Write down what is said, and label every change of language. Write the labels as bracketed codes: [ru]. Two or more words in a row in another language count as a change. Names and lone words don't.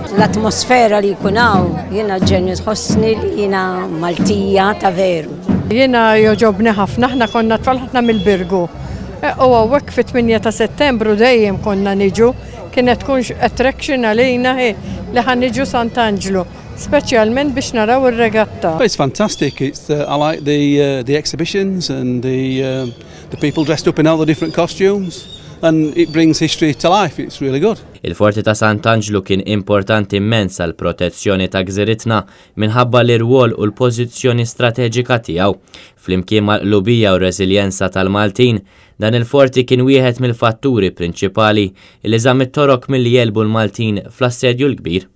[mt] L-atmosfera li jkun hawn jiena ġenni tħossni li jiena Maltija ta' veru. Jiena joġobni ħafna, aħna konna tfal ħafna mill-Birgu. U hawnhekk fit-8 ta' Settembru dejjem konna niġu, kienet tkun attraction għalina li ħan niġu Sant'Angelo, speċjalment biex naraw ir-regatta. [en] It's fantastic. I like the exhibitions and the people dressed up in all the different costumes. And it brings history to life. It's really good. [mt] Il-forti ta' Sant'Angelo kien importanti immens għal protezzjoni ta' gżiritna minħabba l-irwol u l-pożizzjoni strateġika tiegħu. Flimkien mal-qlubija u reżiljenza tal-Maltin, dan il-forti kien wieħed mill-fatturi prinċipali li żamm it-torok milli jelbu l-Maltin fl-assedju l-kbir.